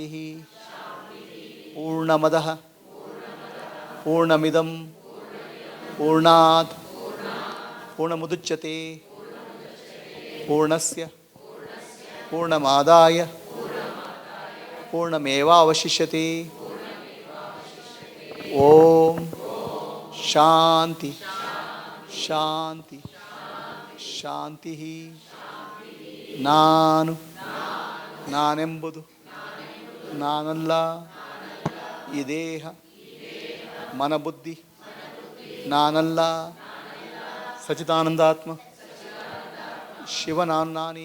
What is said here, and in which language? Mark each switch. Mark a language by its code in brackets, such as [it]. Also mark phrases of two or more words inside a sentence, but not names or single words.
[sa] ಪೂರ್ಣಮದಃ ಪೂರ್ಣಮಿದಂ ಪೂರ್ಣಾತ್ ಪೂರ್ಣಮುದಚ್ಯತೆ ಪೂರ್ಣಸ್ಯ ಪೂರ್ಣಮಾದಾಯ ಪೂರ್ಣಮೇವಾವಶಿಷ್ಯತೆ. ಓಂ ಶಾಂತಿ ಶಾಂತಿ ಶಾಂತಿ. [kn] ನಾನೆಂಬುದು ನಾನಲ್ಲ. ಈ ದೇಹ ಮನಬುದ್ಧಿ ನಾನಲ್ಲ. ಸಚ್ಚಿದಾನಂದಾತ್ಮ ಶಿವನಾನ್ನಾನಿ.